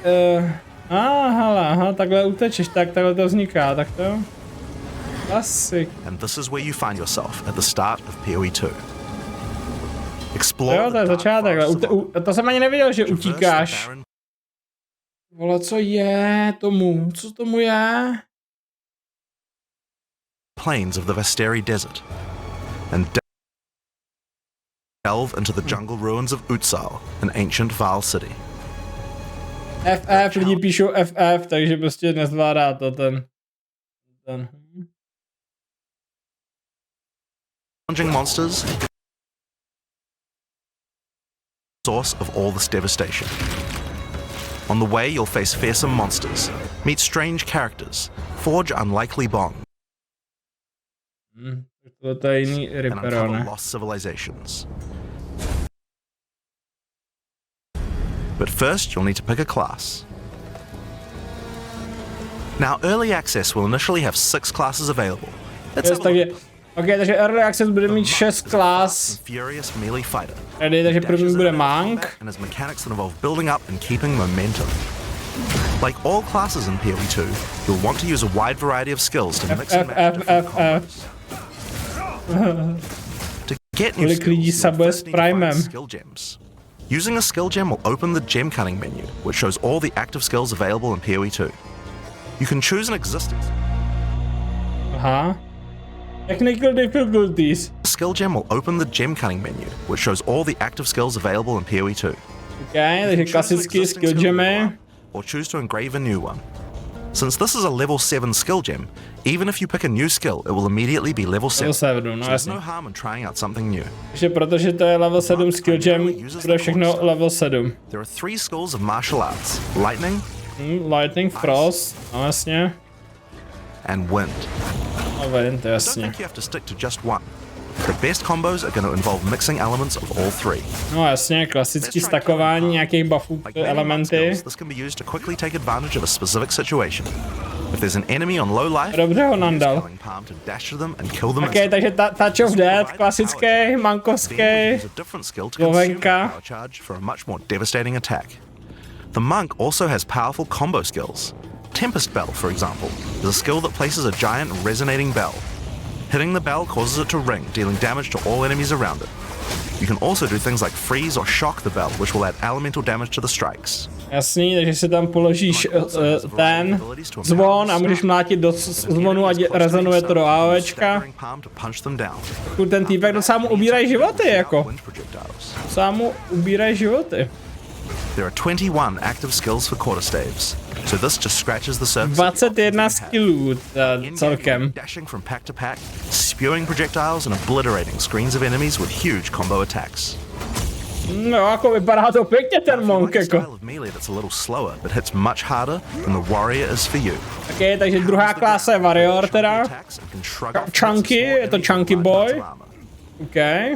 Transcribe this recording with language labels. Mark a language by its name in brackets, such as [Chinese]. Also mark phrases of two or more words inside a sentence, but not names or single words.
[Czech] aha, takhle utečeš, takhle to vzniká, tak to... Asi. [English] And this is where you find yourself at the start of PoE 2. [Czech] Jo, to je začátek, to jsem ani nevěděl, že utíkáš. Vole, co je tomu? Co tomu je? [English] Plains of the Vesteri Desert and delve into the jungle ruins of Utsal, an ancient Val city. [Czech] FF, lidi píšou FF, takže prostě nezvládá to ten. [English] Challenging monsters, source of all this devastation. On the way, you'll face fearsome monsters, meet strange characters, forge unlikely bonds, and uncover lost civilizations. But first, you'll need to pick a class. Now, early access will initially have 6 classes available. [Czech] Takže [English] Early Access [Czech] bude mít 6 klas. Ready, takže první bude Monk. [English] Like all classes in PoE 2, you'll want to use a wide variety of skills to mix and match different combos. To get new skills, you'll first need to find skill gems. Using a skill gem will open the gem cutting menu, which shows all the active skills available in PoE 2. You can choose an existing Technical difficulties. The skill gem will open the gem cutting menu, which shows all the active skills available in PoE 2. [Czech] Okay, takže klasický skill gemy. [English] Or choose to engrave a new one. Since this is a level 7 skill gem, even if you pick a new skill, it will immediately be level 7. So there's no harm in trying out something new. [Czech] Takže protože to je [English] level 7 skill gem, [Czech] bude všechno level 7. [English] There are 3 schools of martial arts: lightning, lightning, frost, [Czech] no jasně. [English] And wind. [Czech] No wind, [English] Don't [Czech] jasně. [English] think you have to stick to just one. The best combos are going to involve mixing elements of all 3. [Czech] No jasně, klasický stakování nějakých buffů, elementy. [English] This can be used to quickly take advantage of a specific situation. If there's an enemy on low life, [Czech] dobře ho nandal. Okay, takže Touch of Death, klasický, mankovský, Slovenka. [English] The monk also has powerful combo skills. Tempest Bell, for example, is a skill that places a giant resonating bell. Hitting the bell causes it to ring, dealing damage to all enemies around it. You can also do things like freeze or shock the bell, which will add elemental damage to the strikes. [Czech] Jasný, takže si tam položíš ten zvon a můžeš mlátit do zvonu a rezonuje to do AOEčka. Ten týpek docela mu ubírají životy, jako. Docela mu ubírají životy. [English] There are 21 active skills for quarterstaves, so this just scratches the surface. [Czech] 21 skillů celkem. [English] Dashing from pack to pack, spewing projectiles and obliterating screens of enemies with huge combo attacks. [Czech] No, jako vypadá to pěkně ten monk, jako. [English] That's a little slower, but hits much harder than the warrior is for you. [Czech] Okay, takže druhá klasa je warrior teda. Chunky, je to [English] chunky boy. [Czech] Okay.